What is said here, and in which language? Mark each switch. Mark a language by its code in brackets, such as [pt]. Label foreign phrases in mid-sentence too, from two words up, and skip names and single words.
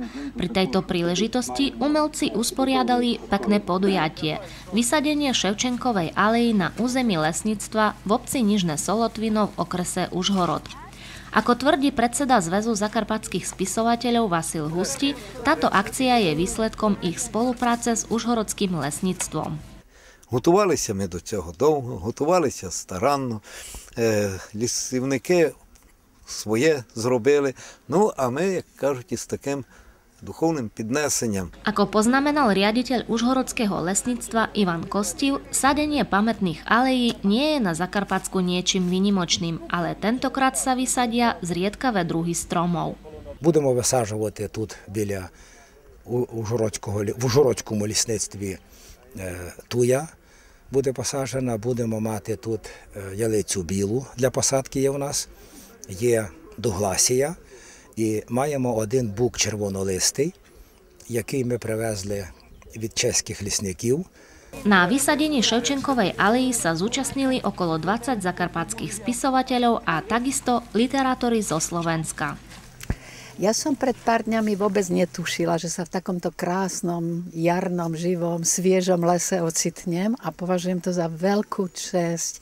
[sk] Pri tejto príležitosti umelci usporiadali pekné podujatie – vysadenie Ševčenkovej alei na území lesníctva v obci Nižné Solotvino v okrese Užhorod. Ako tvrdí predseda Zväzu zakarpatských spisovateľov Vasil Husti, táto akcia je výsledkom ich spolupráce s užhorodským lesníctvom. [uk] Готувалися ми до цього довго, готувалися старанно, лісівники своє зробили, ну а ми, як кажуть, із таким duchovným піднесенням. [sk] Ako poznamenal riaditeľ užhorodského lesníctva Ivan Kostiv, sadenie pamätných alejí nie je na Zakarpatsku niečím výnimočným, ale tentokrát sa vysadia zriedkavé druhy stromov. [uk] Будемо висаджувати тут біля в Ужгородському лісництві туя. Буде посаджена, будемо мати тут ялицю білу для посадки є у нас, є дугласія і маємо один бук червонолистий, який ми привезли від чеських лісників. [sk] Na vysadení Ševčenkovej aleji sa zúčastnili okolo 20 zakarpatských spisovateľov a takisto literátori zo Slovenska. Ja som pred pár dňami vôbec netušila, že sa v takomto krásnom, jarnom, živom, sviežom lese ocitnem a považujem to za veľkú česť.